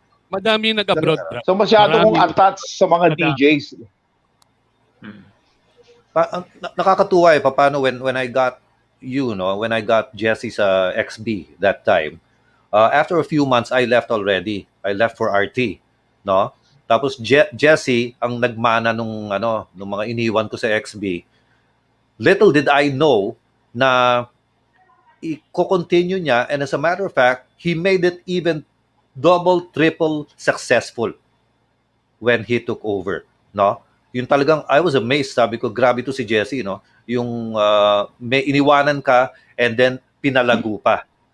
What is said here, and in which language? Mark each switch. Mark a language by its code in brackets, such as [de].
[tl] Madami nag-abroad. So masyado kong Marami. attached sa mga Madami. [en] DJs. [tl] Nakakatuwa eh paano [en] when I got when I got Jesse sa XB that time. After a few months I left already. I left for RT, no? [tl] Tapos Jesse ang nagmana nung mga iniwan ko sa XB. [en] Little did I know [tl] na i-continue niya, [en] and as a matter of fact, he made it even double, triple successful when he took over, no? [tl] Yung talagang [en] I was amazed, [tl] sabi ko, grabe to si Jesse, no? Yung may iniwanan ka [en] and then [tl] pinalago pa.